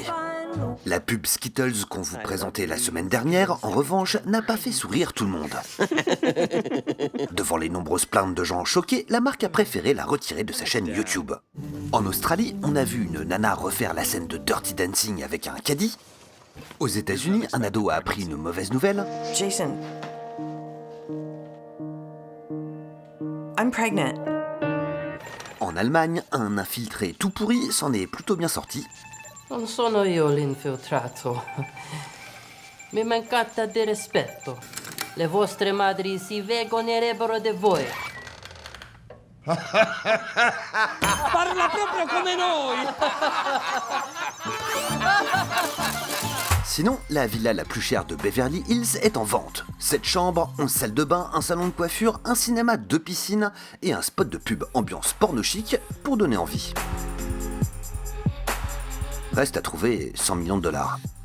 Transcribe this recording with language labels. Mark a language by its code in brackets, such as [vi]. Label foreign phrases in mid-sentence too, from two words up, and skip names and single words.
[fr] La pub Skittles qu'on vous présentait la semaine dernière, en revanche, n'a pas fait sourire tout le monde. Devant les nombreuses plaintes de gens choqués, la marque a préféré la retirer de sa chaîne YouTube. En Australie, on a vu une nana refaire la scène de Dirty Dancing avec un caddie. Aux États-Unis, un ado a appris une mauvaise nouvelle. [en] Jason, I'm pregnant. [fr] En Allemagne, un infiltré tout pourri s'en est plutôt bien sorti. [it] Non sono io l'infiltrato. Mi mancate di rispetto. Le vostre madri si vergognerebbero di voi. Parla proprio come noi! [fr] Sinon, la villa la plus chère de Beverly Hills est en vente. 7 chambres, 11 salles de bain, un salon de coiffure, un cinéma, 2 piscines et un spot de pub ambiance porno chic pour donner envie. Reste à trouver 100 millions de dollars.